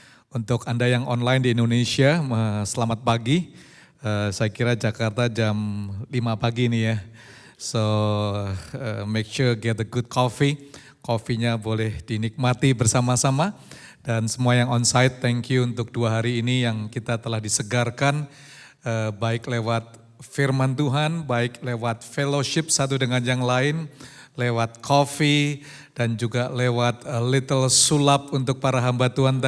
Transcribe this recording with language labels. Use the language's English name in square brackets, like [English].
[Indonesian] Untuk Anda yang online di Indonesia, selamat pagi. Saya kira Jakarta jam 5 pagi nih ya. [English] So make sure get a good coffee. [Indonesian] Kopinya boleh dinikmati bersama-sama. Dan semua yang onsite, [English] thank you [Indonesian] untuk 2 hari ini yang kita telah disegarkan, baik lewat firman Tuhan, baik lewat fellowship satu dengan yang lain, lewat coffee, dan juga lewat little sulap untuk para hamba Tuhan.